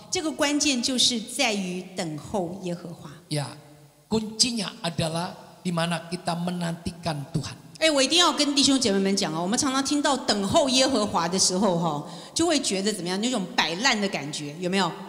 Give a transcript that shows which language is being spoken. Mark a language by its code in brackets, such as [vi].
[zh] 这个关键就是在于等候耶和华。 [id] Ya, kuncinya adalah di mana kita menantikan Tuhan. [zh] 我一定要跟弟兄姐妹们讲哦，我们常常听到等候耶和华的时候哈，就会觉得怎么样？那种摆烂的感觉，有没有？